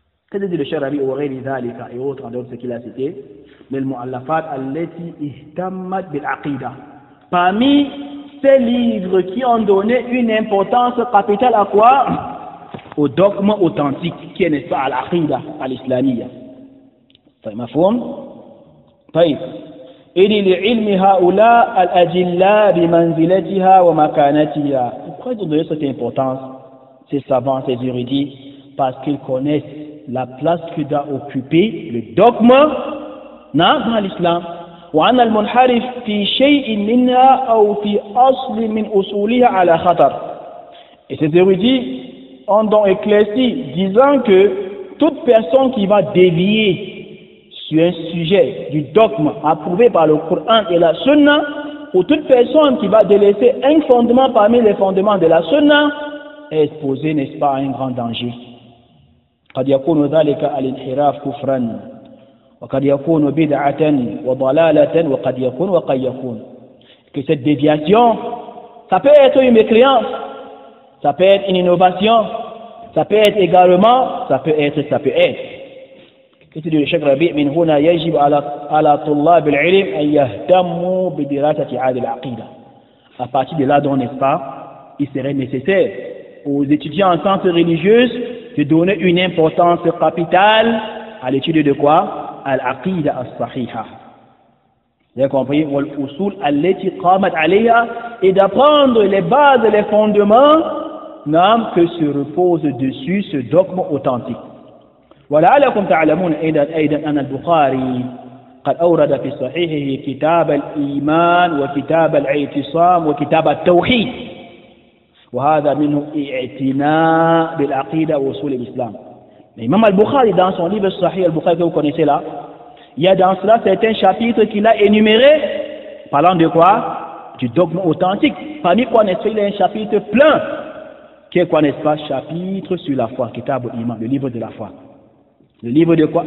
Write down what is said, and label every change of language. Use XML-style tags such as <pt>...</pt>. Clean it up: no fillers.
<fr>Qu'est-ce que dit le Cheikh Rabi Ouaghiri Dhalika et autres, en dehors de ce qu'il a cité? Mais le</fr> <ar>Mu'allafat allati ihtammat bil aqida.</ar> <fr>Parmi ces livres qui ont donné une importance capitale à quoi? Au dogme authentique, qui est, n'est-ce pas, à l'aqida, à l'islamiyya.</fr> <ar>طيب مفهوم؟ طيب إلي لعلم هؤلاء الأجلاء بمنزلتها ومكانتها.</ar> <fr>Pourquoi ils ont donné cette importance, ces savants, ces érudits? Parce qu'ils connaissent la place que doit occuper le dogme dans l'islam.</fr> <ar>وأن المنحرف في شيء منها أو في أصل من أصولها على خطر.</ar> <fr>Et ces érudits ont donc éclairci, disant que toute personne qui va dévier sur un sujet du dogme approuvé par le Coran et la Sunna, ou toute personne qui va délaisser un fondement parmi les fondements de la Sunna, est exposée, n'est-ce pas, à un grand danger.</fr> <ar>قد يكون ذلك الانحراف كفرا وقد يكون</ar> <fr>بدعة وضلالة وقد يكون que cette déviation, ça peut être une mécréance, ça peut être une innovation, ça peut être également, ça peut être. Qu'est-ce que dit le Cheikh Rabi?</fr> <ar>من هنا يجب على طلاب العلم أن يهتموا بدراسة هذه العقيدة.</ar> <fr>À partir de là, donc, n'est-ce pas, il serait nécessaire aux étudiants en sciences religieuses de donner une importance capitale à l'étude de quoi?</fr> <ar>Al-Aqida as-Sahiha.</ar> <fr>Vous avez compris?</fr> <ar>Wal-Usul allati qamat alayha,</ar> <fr>et d'apprendre les bases et les fondements que se repose dessus ce dogme authentique.</fr> <ar>ولعلكم تعلمون أيضا أن البخاري قد أورد في صحيحه كتاب الإيمان وكتاب الاعتصام وكتاب التوحيد وهذا منه اعتناء بالعقيدة وأصول الإسلام.</ar> <fr>L'imam al-Bukhari, dans son livre Sahih al-Bukhari que vous connaissez là, il y a dans cela certains chapitres qu'il a énumérés parlant de quoi? Du dogme authentique. Parmi quoi, n'est-ce pas, il y a un chapitre plein qui est quoi, n'est-ce pas? Chapitre sur la foi, Kitab al-Iman, le livre de la foi. Le livre de quoi?</fr>